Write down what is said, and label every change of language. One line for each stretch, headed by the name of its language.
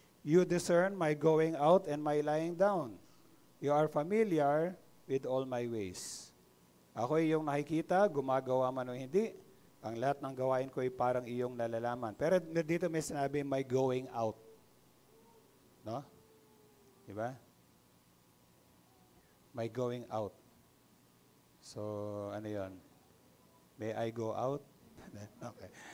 English: You discern my going out and my lying down. You are familiar with all my ways.
Filipino: Ako ay iyong nakikita, gumagawa man o hindi. Ang lahat ng gawain ko ay parang iyong nalalaman. Pero dito may sinabi,
English: my going out.
Filipino: No? Diba?
English: My going out.
Filipino: So, ano yon?
English: May I go out? Okay.